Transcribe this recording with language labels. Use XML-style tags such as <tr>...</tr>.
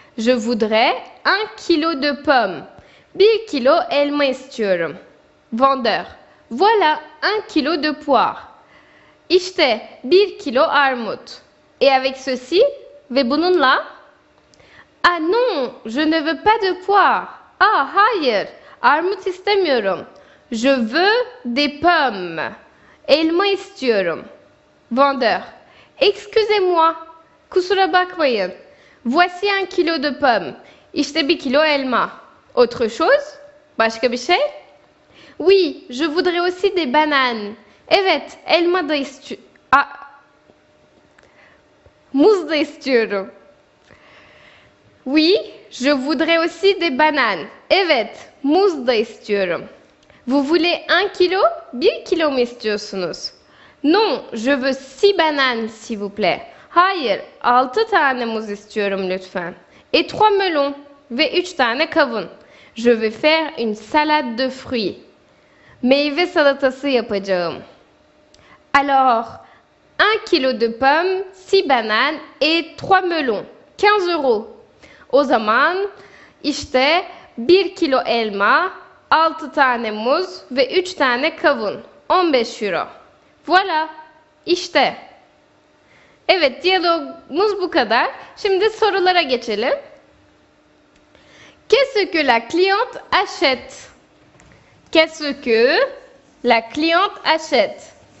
<fr>Je voudrais 1 kilo de pommes.</fr> <tr>1 kilo elma istiyorum.</tr> <fr>Vendeur. Voilà 1 kilo de poire.</fr> <tr>İşte 1 kilo armut.</tr> <fr>Et avec ceci</fr> <tr>ve bununla.</tr> <fr>Ah non, je ne veux pas de poire.</fr> <tr>Ah hayır, armut istemiyorum.</tr> <fr>Je veux des pommes.</fr> <tr>Elma istiyorum.</tr> <fr>Vendeur. Excusez-moi.</fr> <tr>Kusura bakmayın.</tr> <fr>Voici 1 kilo de pommes.</fr> <tr>İşte 1 kilo elma.</tr> <fr>Autre chose?</fr> <tr>Başka bir şey?</tr> <fr>Oui, je voudrais aussi des bananes.</fr> <tr>Evet, elma da istiyorum. Muz da istiyorum.</tr> <fr>Oui, je voudrais aussi des bananes.</fr> <tr>Evet, muz da istiyorum.</tr> <fr>Vous voulez 1 kilo?</fr> <tr>1 kilo mu istiyorsunuz?</tr> <fr>Non, je veux 6 bananes s'il vous plaît.</fr> <tr>Hayır, 6 tane muz istiyorum lütfen.</tr> <fr>Et 3 melons</fr> <tr>ve 3 tane kavun.</tr> <fr>Je vais faire une salade de fruits.</fr> <tr>Meyve salatası yapacağım.</tr> <fr>Alors, 1 kilo de pommes, 6 bananes et 3 melons. 15 euros.</fr> <tr>O zaman işte 1 kilo elma, 6 tane muz ve 3 tane kavun. 15 euro.</tr> <fr>Voilà.</fr> <tr>İşte. Evet, diyalogumuz bu kadar. Şimdi sorulara geçelim.</tr> <fr>Qu'est-ce que la cliente achète? Qu'est-ce que la cliente achète?</fr>